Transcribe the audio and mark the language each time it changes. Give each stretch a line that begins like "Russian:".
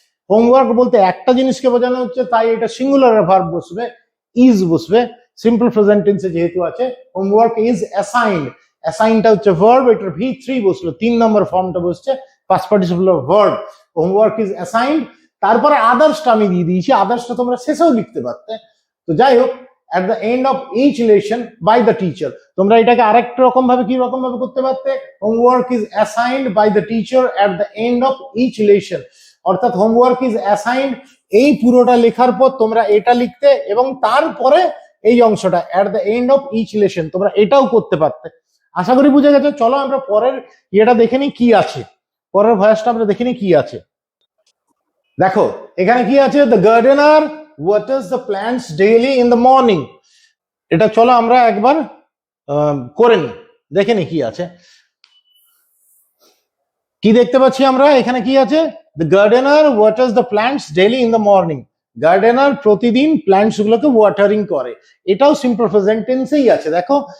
Bangla: Homework বলতে একটা জিনিসকে বোঝানো হচ্ছে, তাই এটা সিঙ্গুলার ভার্ব বসবে, ইজ বসবে, সিম্পল প্রেজেন্ট টেন্সে যেহেতু আছে। হোমওয়ার্ক ইজ অ্যাসাইন্ড, অ্যাসাইনটা হচ্ছে ভার্ব, এটার V3 বসলো, 3 নম্বর ফর্মটা বসছে past participle of verb. Homework is assigned, তারপরে আদার্সটা আমি দিয়ে দিয়েছি, আদার্সটা তোমরা শেষেও লিখতে পারতে। তো যাই হোক,
English: at the end of each lesson by the teacher,
Bangla: তোমরা এটাকে আরেকটা রকম ভাবে কি রকম ভাবে করতে পারতে,
English: homework is assigned by the teacher at the end of each lesson,
Bangla: অর্থাৎ
English: homework is assigned
Bangla: এই পুরোটা লেখার পর তোমরা এটা লিখতে, এবং তারপরে এই অংশটা
English: at the end of each lesson
Bangla: তোমরা এটাও করতে পারতে। আশা করি বুঝে গেছে। চলো আমরা পরের ইয়েটা দেখে নিই কি আছে, পরের ভয়েসটা আমরা দেখে নিই কি আছে। দেখো এখানে কি আছে,
English: The gardener waters the plants daily in the morning।
Bangla: এটা চলো আমরা একবার করে নি, দেখে নি কি আছে। কি দেখতে পাচ্ছি আমরা এখানে? কি আছে,
English: the gardener waters the plants daily in the morning।
Bangla: Gardener প্রতিদিন প্ল্যান্টস গুলোকে ওয়াটারিং করে, এটাও সিম্পল প্রেজেন্ট টেন্সেই আছে দেখো।